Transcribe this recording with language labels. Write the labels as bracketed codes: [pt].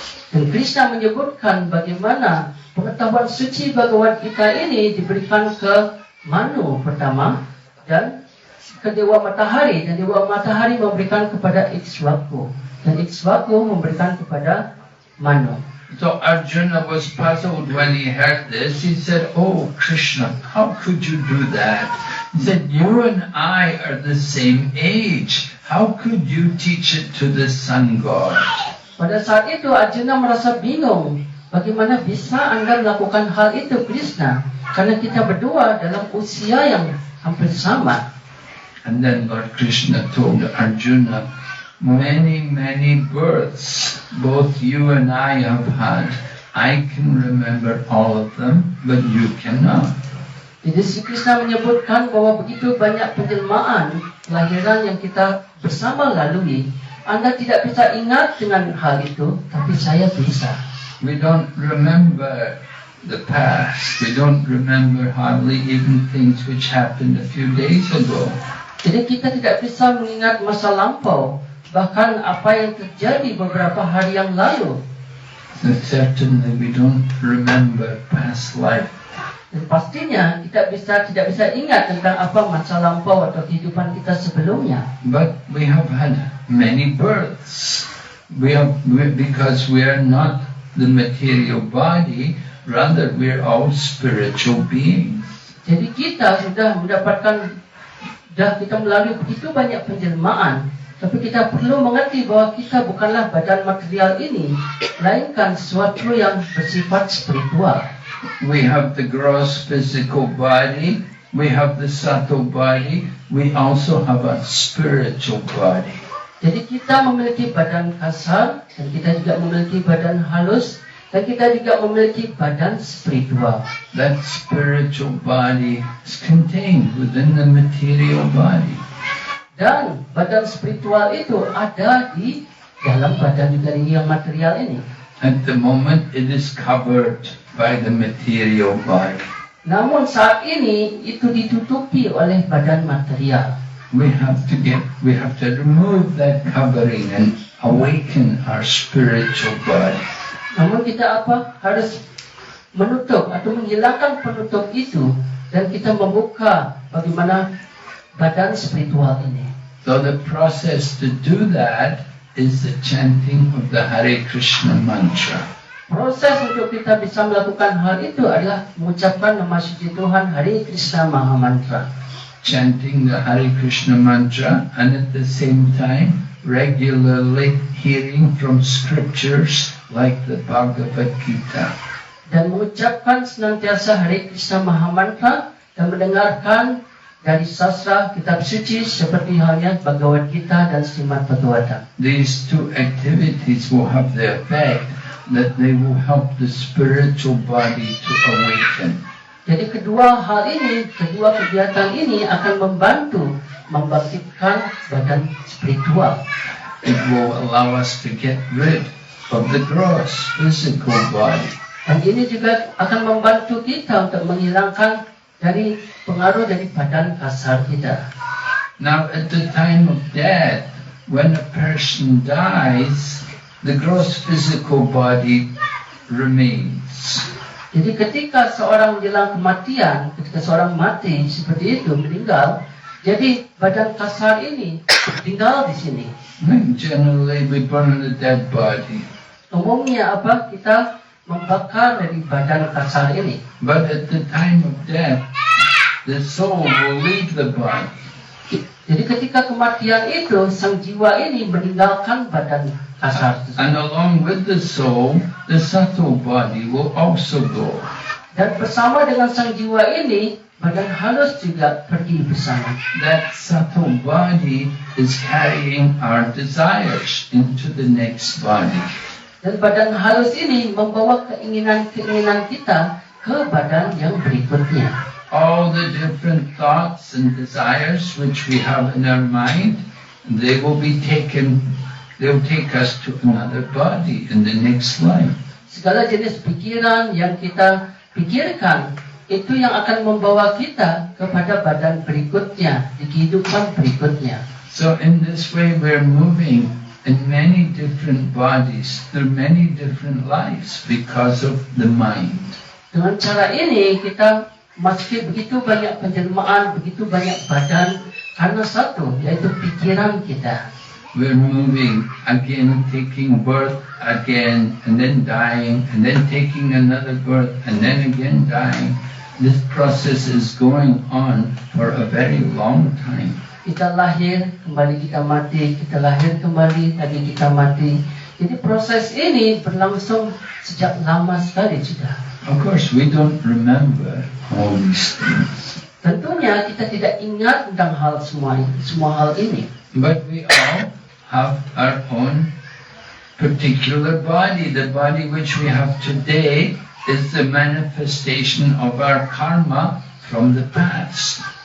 [id] Dan Krishna menyebutkan bagaimana pengetahuan suci Bhagavad Gita ini diberikan ke Manu pertama dan ke Dewa Matahari, dan Dewa Matahari memberikan kepada Ikshvaku, dan Ikshvaku memberikan kepada Manu. [en] So Arjuna was puzzled when he heard this. He said, oh Krishna, how could you do that? He said, you and I are the same age. How could you teach it to the sun god? [id] Pada saat itu Arjuna merasa bingung. Bagaimana bisa Anda melakukan hal itu, Krishna? Karena kita berdua dalam usia yang hampir sama. [en] And then Lord Krishna told Arjuna, many births both you and I have had. I can remember all of them, but you cannot. [id] Jadi Sri Krishna menyebutkan bahwa begitu banyak penjelmaan kelahiran yang kita bersama lalui. Anda tidak bisa ingat dengan hal itu, tapi saya bisa. [en] We don't remember the past. We don't remember hardly even things which happened a few days ago. [id] Jadi kita tidak bisa mengingat masa lampau, bahkan apa yang terjadi beberapa hari yang lalu. [en] So certainly we don't remember past life. [id] Dan pastinya kita tidak bisa ingat tentang apa masa lampau atau kehidupan kita sebelumnya. [en] But we have had many births. Because we are not the material body, rather we are all spiritual beings. [id] Jadi kita sudah kita melalui begitu banyak penjelmaan. Tapi kita perlu mengerti bahwa kita bukanlah badan material ini, melainkan sesuatu yang bersifat spiritual. [en] We have the gross physical body, we have the subtle body, we also have a spiritual body. [id] Jadi kita memiliki badan kasar, dan kita juga memiliki badan halus, dan kita juga memiliki badan spiritual. [en] That spiritual body is contained within the material body. [id] Dan badan spiritual itu ada di dalam badan juga yang material ini. [en] At the moment it is covered by the material body. [id] Namun saat ini itu ditutupi oleh badan material. [en] We have to remove that covering and awaken our spiritual body. [id] Namun kita harus menutup atau menghilangkan penutup itu, dan kita membuka bagaimana badan spiritual ini. [en] So the process to do that is the chanting of the Hare Krishna mantra. [id] Proses untuk kita bisa melakukan hal itu adalah mengucapkan nama suci Tuhan Hare Krishna Maha Mantra. [en] Chanting the Hare Krishna mantra, and at the same time regularly hearing from scriptures like the Bhagavad Gita. [id] dan mengucapkan senantiasa Hare Krishna Mahamantra dan mendengarkan dari sastra kitab suci seperti halnya Bhagavad Gita dan Srimad Bhagavatam. [en] These two activities will have the effect that they will help the spiritual body to awaken. [id] Jadi kedua hal ini, kedua kegiatan ini akan membantu membangkitkan badan spiritual. [en] It will allow us to get rid of the gross physical body. [id] Dan ini juga akan membantu kita untuk menghilangkan dari pengaruh dari badan kasar kita. [en] Now, at the time of death, when a person dies, the gross physical body remains. [id] Jadi ketika seorang menjelang kematian, ketika seorang mati seperti itu, meninggal, jadi badan kasar ini tinggal di sini. [en] Generally, we burn the dead body. [id] Umumnya apa? Kita membakar dari badan kasar ini. [en] But at the time of death, the soul will leave the body. [id] Jadi ketika kematian itu, sang jiwa ini meninggalkan badan kasar tersebut. [en] And along with the soul, the subtle body will also go. [id] Dan bersama dengan sang jiwa ini, badan halus juga pergi bersama. [en] That subtle body is carrying our desires into the next body. [id] Dan badan halus ini membawa keinginan-keinginan kita ke badan yang berikutnya. [en] All the different thoughts and desires which we have in our mind, they will take us to another body in the next life. [id] Segala jenis pikiran yang kita pikirkan, itu yang akan membawa kita kepada badan berikutnya, di kehidupan berikutnya. [en] So in this way we're moving in many different bodies, through many different lives because of the mind. [id] Dengan cara ini kita masuki begitu banyak penjelmaan, begitu banyak badan, karena satu, yaitu pikiran kita. [en] We're moving again, taking birth again, and then dying, and then taking another birth, and then again dying. This process is going on for a very long time. [id] Kita lahir, kembali kita mati, kita lahir kembali, lagi kita mati. Jadi proses ini berlangsung sejak lama sekali sudah. [en] Of course, we don't remember all these things. [id] Tentunya kita tidak ingat tentang semua hal ini. [en] But we all have our own particular body. The body which we have today is the manifestation of our karma from the past.